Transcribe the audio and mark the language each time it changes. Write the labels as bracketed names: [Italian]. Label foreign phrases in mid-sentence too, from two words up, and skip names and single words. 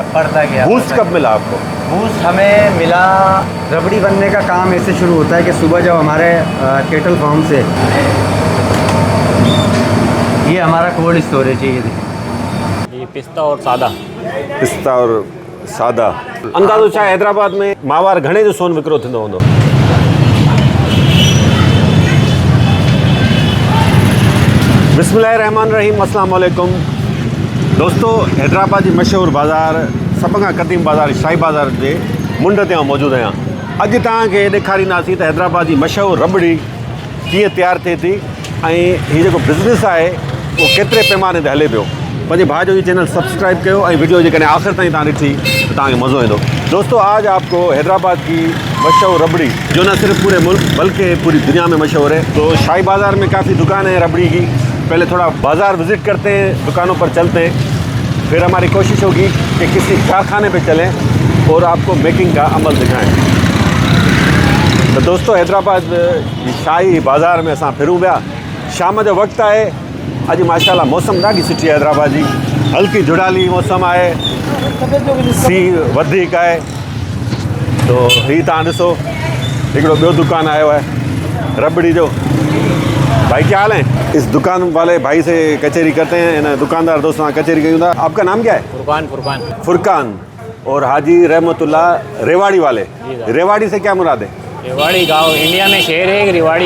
[Hindi] बूस्ट कब मिला आपको? बूस्ट हमें मिला, रबड़ी बनने का काम ऐसे शुरू होता है कि सुबह जब हमारे [English] cattle farm [Hindi] से, ये हमारा [English] cold storage [Hindi] है, ये पिस्ता और सादा। पिस्ता और सादा। [Sindhi] अंदाज़ो छा हैदराबाद में मावार घणे जो सोन विकिरो थींदो हूंदो? [Arabic] بسم الله الرحمن الرحيم، السلام عليكم दोस्तों। [Sindhi] हैदराबाद जी मशहूर बाज़ार, सब खां क़दीम बाज़ार शाही बाज़ार जे मुंड ते मौजूदु आहियां। अॼु तव्हांखे ॾेखारींदासीं त हैदराबाद जी मशहूर रबड़ी कीअं तैयार थिए थी ऐं हीउ जेको बिज़नेस आहे उहो केतिरे पैमाने ते हले पियो। पंहिंजे भाउ जो चैनल सब्सक्राइब कयो ऐं वीडियो जेकॾहिं आख़िर ताईं तव्हां ॾिठी त तव्हांखे मज़ो ईंदो। [Hindi] दोस्तों, आज आपको हैदराबाद की मशहूर रबड़ी, जो न सिर्फ पूरे मुल्क बल्कि पूरी दुनिया में मशहूर है। तो शाही बाज़ार में काफ़ी दुकानें हैं रबड़ी की। पहले थोड़ा बाज़ार विज़िट करते हैं, दुकानों पर चलते हैं, फिर हमारी कोशिश होगी कि किसी कारखाने पे चलें और आपको मेकिंग का अमल दिखाएं। [Sindhi] तो दोस्तों, हैदराबाद शाही बाज़ार में असां फिरूं पिया। शाम जो वक़्तु आहे। अॼु माशाल्लाह मौसम ॾाढी सुठी आहे हैदराबाद जी, हल्की जुड़ाली मौसम आहे, सीउ वधीक आहे। तो हीउ तव्हां ॾिसो, हिकिड़ो ॿियो दुकानु आयो आहे रबड़ी जो। [Hindi] भाई क्या हाल है? इस दुकान वाले भाई से कचहरी करते हैं, [Sindhi] ना दुकानदार दोस्तों कचहरी कयूं था। [Hindi] आपका नाम क्या है? फुरकान। और हाजी रहमतुल्लाह रेवाड़ी वाले। रेवाड़ी से क्या मुराद है? रेवाड़ी गांव इंडिया में शहर है एक रेवाड़ी।